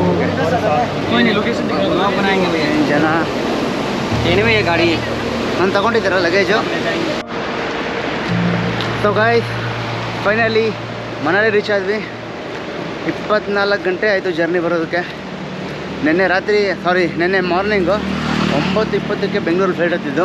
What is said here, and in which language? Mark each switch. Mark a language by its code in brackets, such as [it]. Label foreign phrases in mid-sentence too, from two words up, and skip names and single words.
[hi] कोई नहीं, [en] location blog [hi] बनाएंगे भैया. [kn] ಜನ [hi] एनीवे ये गाड़ी [kn] ನಾನು ತಗೊಂಡಿದ್ದೀರ ಲಗೇಜು. [en] so guys, finally [kn] ಮನಾಲಿ ರೀಚ್ ಆದ್ವಿ. 24 ಗಂಟೆ ಆಯಿತು ಜರ್ನಿ ಬರೋದಕ್ಕೆ. ನಿನ್ನೆ ಮಾರ್ನಿಂಗು 9:20ಕ್ಕೆ ಬೆಂಗಳೂರು ಫ್ಲೈಟ್ ಹತ್ತಿದ್ದು.